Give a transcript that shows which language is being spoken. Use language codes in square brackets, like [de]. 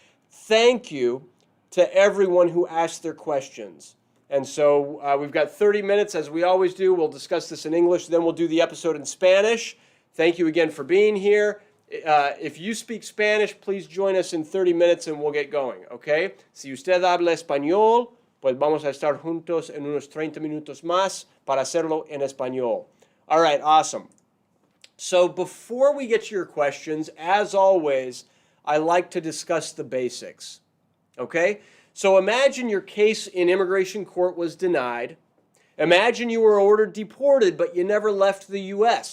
[en] Thank you to everyone who asked their questions. And so we've got 30 minutes, as we always do. We'll discuss this in English, then we'll do the episode in Spanish. Thank you again for being here. If you speak Spanish, please join us in 30 minutes and we'll get going, okay? [es] Si usted habla español, pues vamos a estar juntos en unos 30 minutos más para hacerlo en español. [en] All right, awesome. So before we get to your questions, as always, I like to discuss the basics, okay? So imagine your case in immigration court was denied. Imagine you were ordered deported, but you never left the U.S.